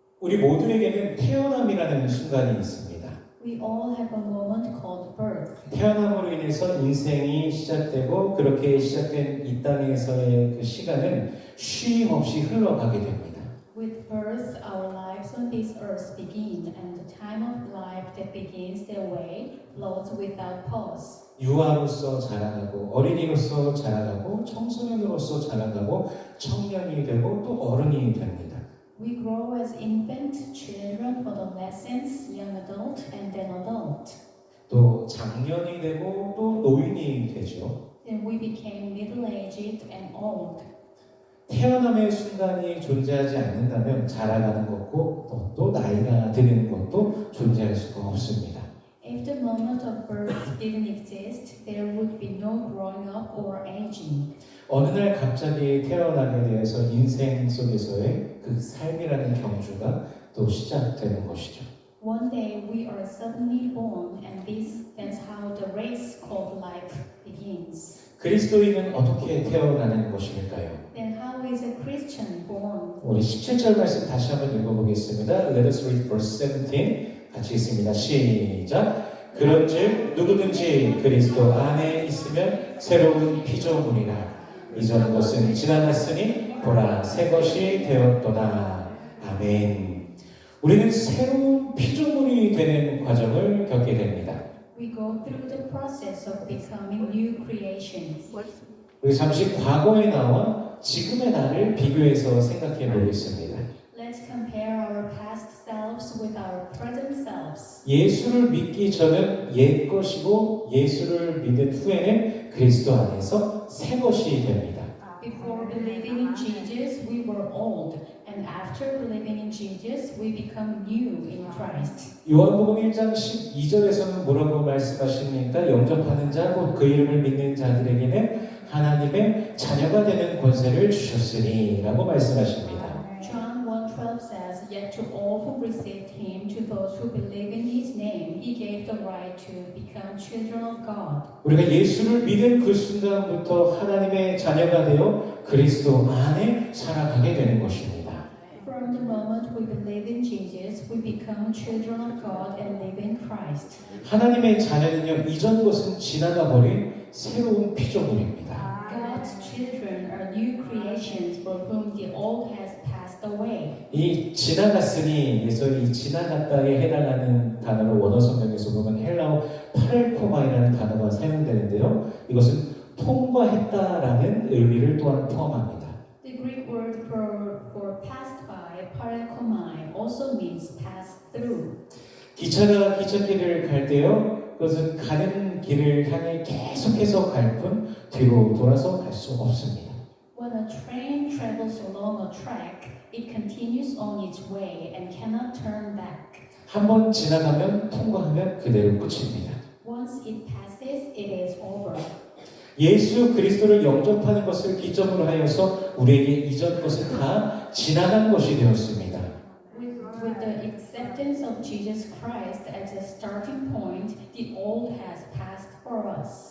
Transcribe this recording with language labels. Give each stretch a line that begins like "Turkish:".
Korean: 우리 모두에게는 태어남이라는 순간이 있습니다.
English: We all have a moment called birth.
Korean: 태어남으로 인해서 인생이 시작되고 그렇게 시작된 이 땅에서의 그 시간은 쉼 없이 흘러가게 됩니다.
English: With birth, our lives on this earth begin, and the time of life that begins their way flows without pause.
Korean: 유아로서 자라가고 어린이로서 자라가고 청소년으로서 자라가고 청년이 되고 또 어른이 됩니다.
English: We grow as infant, children, adolescents, young adult, and then adult.
Korean: 또 장년이 되고 또 노인이 되죠.
English: Then we became middle-aged and old.
Korean: 태어남의 순간이 존재하지 않는다면 자라가는 것고 또 나이가 드는 것도 존재할 수가 없습니다.
English: If the moment of birth didn't exist, there would be no growing up or aging.
Korean: 어느 날 갑자기 태어나게 되어서 인생 속에서의 그 삶이라는 경주가 또 시작되는 것이죠.
English: One day we are suddenly born, and that's how the race called life begins.
Korean: 그리스도인은 어떻게 태어나는 것일까요?
English: Then how is a Christian born?
Korean: 우리 17절 말씀 다시 한번 읽어보겠습니다.
English: Let us read verse 17.
Korean: 같이 읽습니다. 시작. 그런즉 누구든지 그리스도 안에 있으면 새로운 피조물이라. 이전 것은 지나갔으니 보라 새 것이 되었도다. 아멘. 우리는 새로운 피조물이 되는 과정을 겪게 됩니다.
English: We go through the process of becoming new creations.
Korean: 우리 잠시 과거의 나와 지금의 나를 비교해서 생각해 보겠습니다.
English: Let's compare our past selves with our present selves.
Korean: 예수를 믿기 전은 옛 것이고 예수를 믿은 후에는 그리스도 안에서 새 것이 됩니다.
English: Before believing in Jesus, we were old, and after believing in Jesus, we become new in Christ.
Korean: 요한복음 1장 12절에서는 뭐라고 말씀하십니까? 영접하는 자, 곧 그 이름을 믿는 자들에게는 하나님의 자녀가 되는 권세를 주셨으니 라고 말씀하십니다.
English: John 1:12 says, Yet to all who received him, to those who believe in his name, he gave the right to become children of God.
Korean: 우리가 예수를 믿은 그 순간부터 하나님의 자녀가 되어 그리스도 안에 살아가게 되는 것입니다.
English: From the moment we believe in Jesus, we become children of God and live in Christ.
Korean: 하나님의 자녀는요, 이전 것은 지나가 버린 새로운 피조물입니다.
English: God's children are new creations for whom the old has passed away.
Korean: 이 지나갔으니에서 이 지나갔다에 해당하는 단어를 원어 성경에서 보면 헬라어 파렐코마이라는 단어가 사용되는데요. 이것은 통과했다라는 의미를 또한 포함합니다.
English: The Greek word for passed by, parekomai, also means passed through.
Korean: 기차가 기찻길을 갈 때요. 그것은 가는 길을 향해 계속해서 갈 뿐 뒤로 돌아서 갈 수 없습니다.
English: When a train travels along a track, it continues on its way and cannot turn back.
Korean: 한번 지나가면 통과하면 그대로 끝입니다.
English: Once it passes, it is over.
Korean: 예수 그리스도를 영접하는 것을 기점으로 하여서 우리에게 이전 것은 다 지나간 것이 되었습니다.
English: With the acceptance of Jesus Christ as a starting point, the old has passed for us.